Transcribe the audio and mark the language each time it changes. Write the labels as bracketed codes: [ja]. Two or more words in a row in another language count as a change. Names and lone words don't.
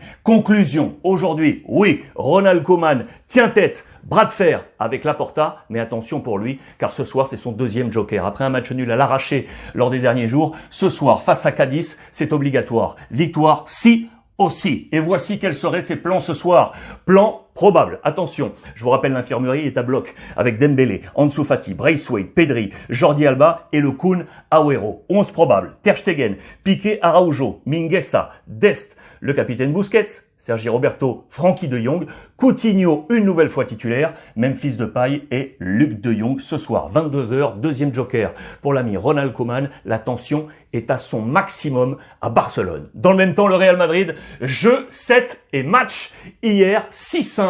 [fr] Conclusion, aujourd'hui, oui, Ronald Koeman tient tête, bras de fer avec Laporta, mais attention pour lui, car ce soir, c'est son deuxième joker. Après un match nul à l'arraché lors des derniers jours, ce soir, face à Cadiz, c'est obligatoire. Victoire, si aussi. Et voici quels seraient ses plans ce soir. Plan probable. Attention, je vous rappelle, l'infirmerie est à bloc avec Dembélé, Ansu Fati, Braithwaite, Pedri, Jordi Alba et le Kun Agüero. 11 probable. Ter Stegen, Piqué, Araujo, Mingueza, Dest, le capitaine Busquets, Sergi Roberto, Frenkie de Jong, Coutinho une nouvelle fois titulaire, Memphis Depay et Luc de Jong ce soir, 22h, deuxième joker. Pour l'ami Ronald Koeman, la tension est à son maximum à Barcelone. Dans le même temps, le Real Madrid, jeu, 7 et match hier 6-1.